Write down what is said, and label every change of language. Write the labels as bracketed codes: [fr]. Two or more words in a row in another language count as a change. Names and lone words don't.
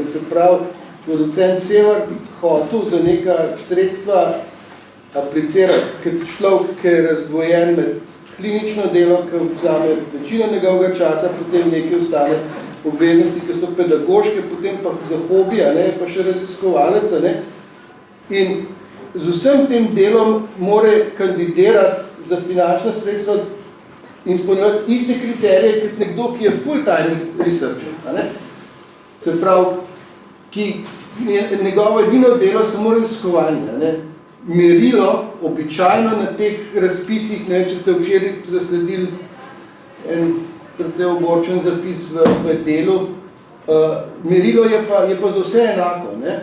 [sl] Se pravi, producent Sever hotel za neka sredstva aplicirati, ker človek, ki je razdvojen med klinično delo, ki vzame večino njegovega časa, potem nekaj ostane obveznosti, ki so pedagoške, potem pa za hobija, ne, pa še raziskovalec, ne. In z vsem tem delom more kandidirati za finančna sredstva in izpolnjevati iste kriterije, kot nekdo, ki je [en] full-time researcher, [sl] ne. Se pravi, ki njegovo edino delo samo raziskovanje, ne. Merilo, običajno na teh razpisih, ne, če ste včeraj zasledili en precej ogorčen zapis v delu, merilo je pa za vse enako, ne.